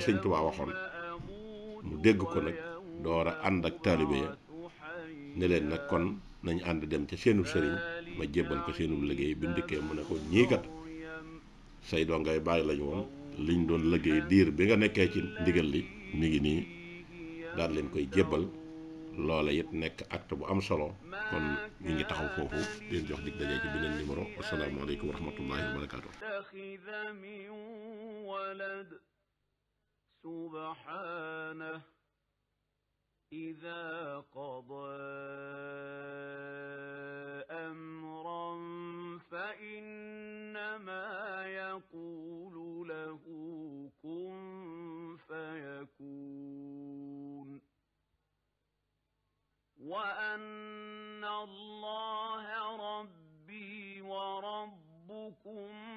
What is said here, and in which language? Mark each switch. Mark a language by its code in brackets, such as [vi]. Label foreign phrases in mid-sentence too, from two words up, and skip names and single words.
[wo] sëñ Tuubaa waxoon mu dégg ko nag door a ànd ak taalibe ya ne leen nag kon nañ ànd dem ca seenu sëriñ ma jébbal ko seenu liggéey bi ndikkee mu ne ko ñii kat say dongay bàyyi lañu woon liñ doon liggéey diir bi nga nekkee ci ndigal li mi ngi nii daal leen koy jébbal loola it nekk acte bu am solo kon ñu ngi taxaw foofu leen jox dig daje ci beneen numéro [ar] السلام عليكم ورحمة الله وبركاته. سبحانه إذا قضى أمرا فإنما يقول له كن فيكون وأن الله ربي وربكم